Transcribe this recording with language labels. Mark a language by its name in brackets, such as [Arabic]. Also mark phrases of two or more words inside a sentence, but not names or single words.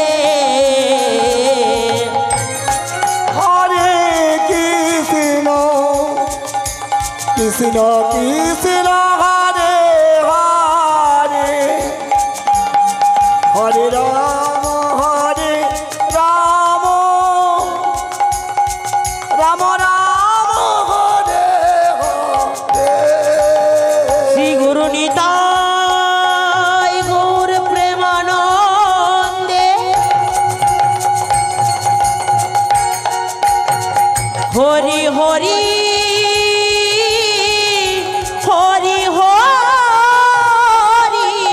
[Sanskrit] হরে কৃষ্ণ কৃষ্ণ কৃষ্ণ হরে হরে হরে রাম রাম রাম রাম হরে হরে [Bangla] শ্রী গুরু নিতাই গৌর প্রেমানন্দে হরি হরি হরি হরি